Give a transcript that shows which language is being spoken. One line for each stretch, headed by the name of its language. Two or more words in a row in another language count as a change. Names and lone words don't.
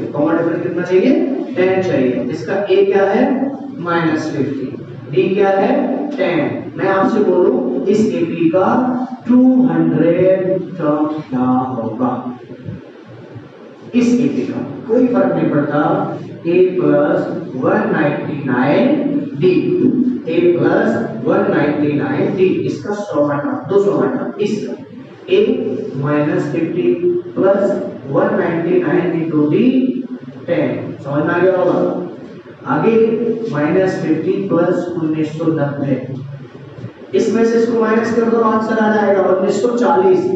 English: common difference
Hindi: कितना चाहिए? 10 चाहिए। इसका ए क्या है? -50। डी क्या है? 10। मैं आपसे बोलूं इस एपी का 200 टर्म क्या होगा? इस एपी का कोई फर्क नहीं पड़ता। a + 199 d, a + 199 d, इसका 100 हटा 200 हटा, इसका a - 50 + 199 × d 10। समझ में आ गया होगा? आगे -50 + 1990, इसमें से इसको माइनस कर दो, आंसर आ जाएगा 1940।